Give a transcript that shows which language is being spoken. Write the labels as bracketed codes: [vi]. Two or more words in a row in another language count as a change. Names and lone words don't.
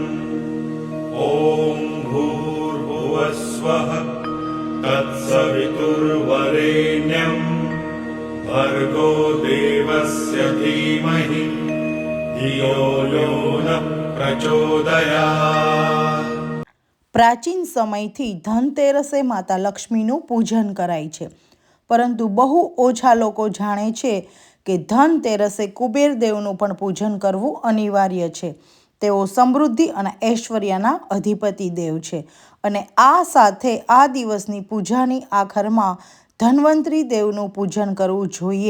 [sa] ॐ भूर्भुवस्वः तत्सवितुर्वरेण्यम् भर्गो देवस्य धीमहि धियो यो नः प्रचोदयात्. [gu] પ્રાચીન સમયથી ધનતેરસે માતા લક્ષ્મીનું પૂજન કરાય છે. પરંતુ બહુ ઓછા લોકો જાણે છે કે ધનતેરસે કુબેર દેવનું પણ પૂજન કરવું અનિવાર્ય છે. તેઓ સમૃદ્ધિ અને ઐશ્વર્યના અધિપતિ દેવ છે અને આ સાથે આ દિવસની પૂજાની આખરમાં ધન્વંતરી દેવનું પૂજન કરવું જોઈએ.